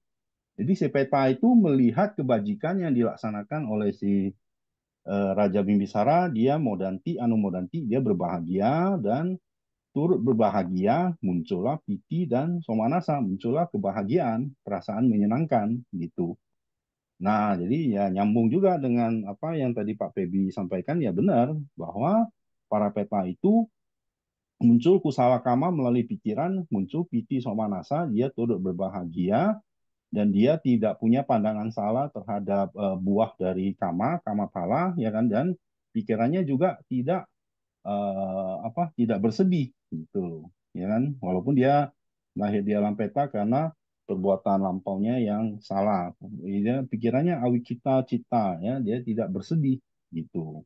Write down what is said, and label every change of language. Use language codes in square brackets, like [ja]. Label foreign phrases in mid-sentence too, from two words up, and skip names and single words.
[id] Jadi si peta itu melihat kebajikan yang dilaksanakan oleh si Raja Bimbisara, dia [pi] modanti, anumodanti, [id] dia berbahagia dan turut berbahagia, muncullah piti dan somanasa, muncullah kebahagiaan, perasaan menyenangkan gitu. Nah, jadi ya nyambung juga dengan apa yang tadi Pak Febi sampaikan, ya benar bahwa para peta itu muncul [pi] kusala kama [id] melalui pikiran, muncul [pi] piti somanasa, [id] dia turut berbahagia dan dia tidak punya pandangan salah terhadap buah dari kama, [pi] kama pala, [id] ya kan, dan pikirannya juga tidak bersedih gitu, ya kan, walaupun dia lahir di alam peta karena perbuatan lampaunya yang salah, dia pikirannya [pi] awicita cita [id] ya, dia tidak bersedih gitu.